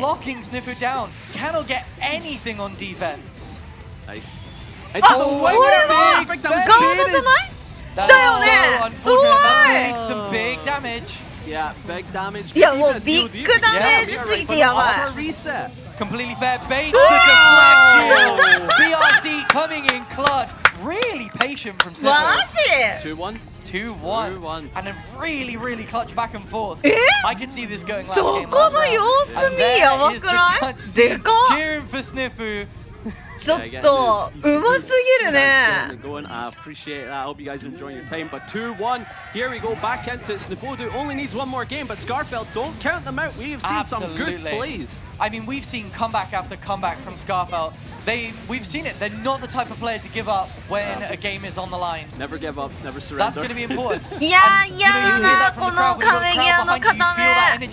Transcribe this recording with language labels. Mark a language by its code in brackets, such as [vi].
[en] Just locking Sniffo down. Cannot get anything on defense. Nice. [ja] あ、これはガードじゃない？だよね。うまい。 [en] Big damage. Yeah, big damage. [ja] いやもうビッグダメージすぎてやばい。 [en] Completely fair. Bait the deflection. BRC coming in clutch. Really patient from Snifo. [ja] マジ [en] ？2-1. 2-1 and a really clutch back and forth. I could see this going last [ja] そ [en] game. [ja] この様子見やばくない？でかっ。 [en] Cheering for Snifo. [ja] ちょっとうますぎるね。 [en] I appreciate that. I hope you guys are enjoying your time. But 2-1. Here we go back into it. Snifodu only needs one more game, but Scarfell, don't count them out. We've seen some good plays. I mean, we've seen comeback after comeback from Scarfell. We've seen it. They're not the type of player to give up when a game is on the line. Never give up, never surrender. That's going to be important. [ja] いやいやな、この壁際の固め。